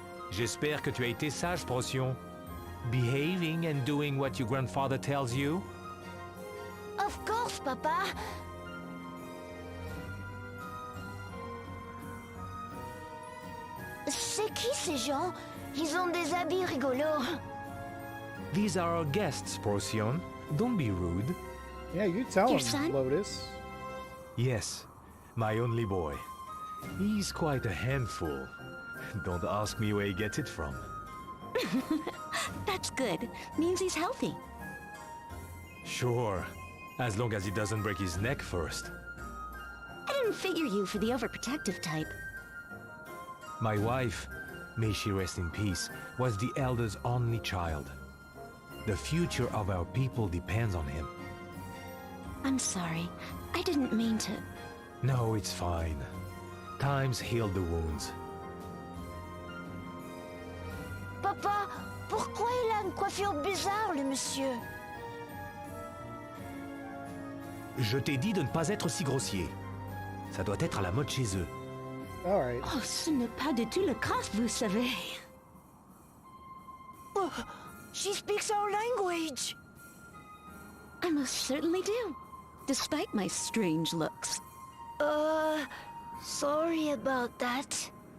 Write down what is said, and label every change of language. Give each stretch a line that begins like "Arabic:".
French: J'espère que tu as été sage, Procyon.
English: Behaving and doing what your grandfather tells you? Of course, Papa!
French: C'est qui ces gens? Ils ont des habits rigolos.
English: These are our guests, Procyon. Don't be rude. Yeah, you tell Your him, son? Lotus. Yes, my only boy. He's quite a handful. Don't ask me where he gets it from. That's good. Means he's healthy. Sure, as long as he doesn't break his neck first. I didn't figure you for the overprotective type. My wife, may she rest in peace, was the elder's only child. The future of our people depends on him. I'm sorry. I didn't mean to... No, it's fine. Times heal the wounds.
French: Papa, pourquoi il a une coiffure bizarre, le monsieur? Je t'ai dit de ne pas être si grossier. Ça doit être à la mode chez eux.
English: Alright.
French: Oh, ce n'est pas du tout le cas, vous savez.
English: Oh, she speaks our language! I most certainly do, despite my strange looks. Sorry about that.